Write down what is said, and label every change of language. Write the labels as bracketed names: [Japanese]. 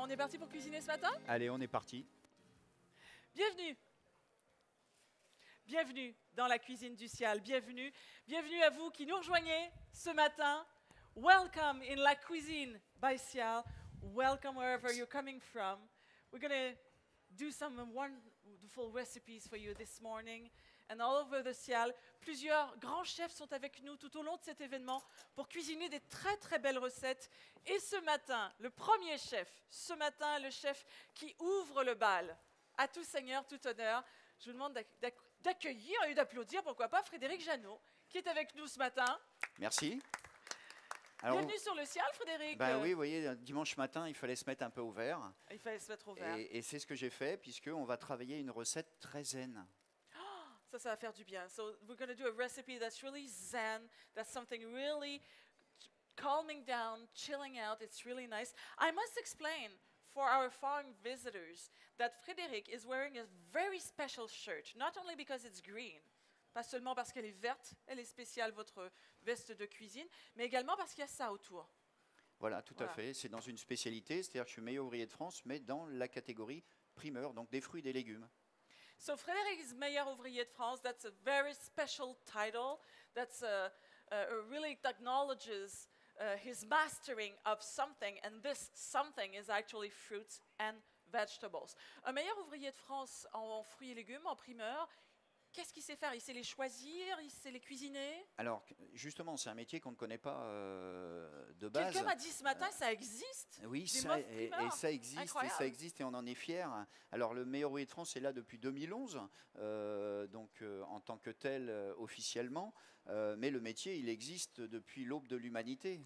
[French] On est parti pour cuisiner ce matin? Allez, on est parti. Bienvenue. Bienvenue dans la cuisine du ciel. Bienvenue. Bienvenue à vous qui nous rejoignez ce matin. [English] Welcome in La Cuisine by Ciel. Welcome wherever you're coming from. We're going to do some wonderful recipes for you this morning. And all over the Ciel, [French] plusieurs grands chefs sont avec nous tout au long de cet événement pour cuisiner des très très belles recettes. Et ce matin, le premier chef, le chef qui ouvre le bal, à tout seigneur, tout honneur, je vous demande d'accueillir et d'applaudir, pourquoi pas, Frédéric Janot, qui est avec nous ce matin. Merci. Alors, bienvenue sur le ciel, Frédéric. Ben oui, vous voyez, dimanche matin, il fallait se mettre un peu au vert. Il fallait se mettre au vert. Et c'est ce que j'ai fait, puisqu'on va travailler une recette très zen. Ça va faire du bien. [English] So we're going to do a recipe that's really zen, that's something really calming down, chilling out. It's really nice. I must explain for our foreign visitors that Frédéric is wearing a very special shirt, not only because it's green, [French] pas seulement parce qu'elle est verte, elle est spéciale, votre veste de cuisine, mais également parce qu'il y a ça autour. Voilà, tout à fait. C'est dans une spécialité, c'est-à-dire que je suis meilleur ouvrier de France, mais dans la catégorie primeur, donc des fruits et des légumes. [English] So Frédéric is meilleur ouvrier de France. That's a very special title. That's really acknowledges his mastering of something, and this something is actually fruits and vegetables. [French] Un meilleur ouvrier de France en fruits et légumes, en primeur. Qu'est-ce qu'il sait faire? Il sait les choisir, il sait les cuisiner? Alors, justement, c'est un métier qu'on ne connaît pas de base. Quelqu'un m'a dit ce matin, ça existe. Oui, des ça, meufs et primeurs. ça existe, Incroyable. et ça existe, et on en est fiers. Alors, le meilleur ouvrier de France est là depuis 2011, donc en tant que tel officiellement, mais le métier, il existe depuis l'aube de l'humanité.